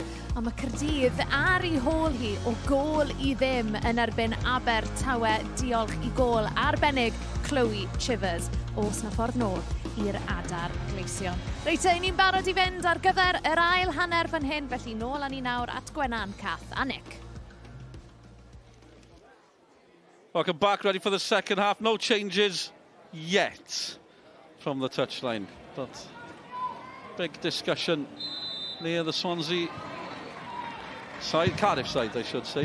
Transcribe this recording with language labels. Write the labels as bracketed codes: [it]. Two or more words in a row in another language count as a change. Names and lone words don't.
[cy] A mae Cardydd ar ei hôl hi o gôl I ddim yn erbyn Abertawe. Diolch I gôl arbennig Chloe Chivers. Os na ffordd nôl i'r adar gleision. Reit, ni'n barod I fynd ar gyfer yr ail hanner fan hyn, felly nôl â ni nawr at Gwenan, Cath a Nick. [en] Welcome back, ready for the second half. No changes yet from the touchline, but big discussion near the Swansea side, Cardiff side I should say.